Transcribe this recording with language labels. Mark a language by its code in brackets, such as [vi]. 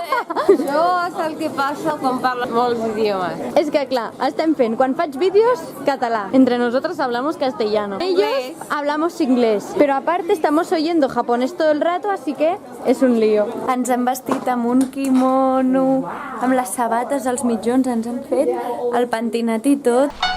[ca] Això és el que passa quan parles molts idiomes. És que clar, estem fent, quan faig vídeos, català. [es] Entre nosotros hablamos castellano. Ellos hablamos inglés. Pero aparte estamos oyendo japonés todo el rato, así que és un lío. [ca] Ens hem vestit amb un kimono, amb les sabates, els mitjons, ens han fet el pentinat i tot.